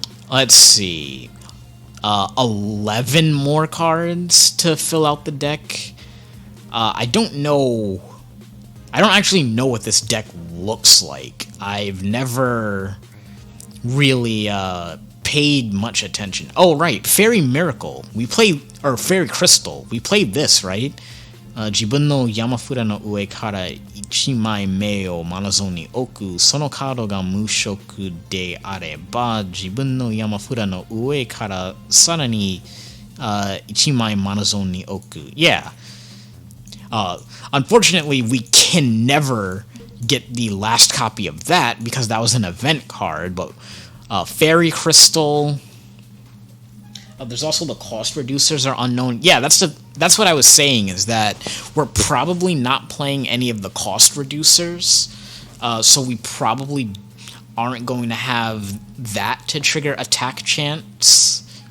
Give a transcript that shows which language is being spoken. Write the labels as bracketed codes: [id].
[en] Let's see. 11 more cards to fill out the deck. I don't know. I don't actually know what this deck looks like. I've never really paid much attention. Oh, right. Fairy Miracle. We played, or Fairy Crystal. We played this, right? [ja] 自分の山札の上から1枚目をマナゾーンに置く。そのカードが無色であれば、自分の山札の上からさらに1枚マナゾーンに置く。 [en] Yeah. Unfortunately, we can never get the last copy of that because that was an event card, but Fairy Crystal. There's also the cost reducers are unknown. Yeah, that's what I was saying, is that we're probably not playing any of the cost reducers, so we probably aren't going to have that to trigger attack chance.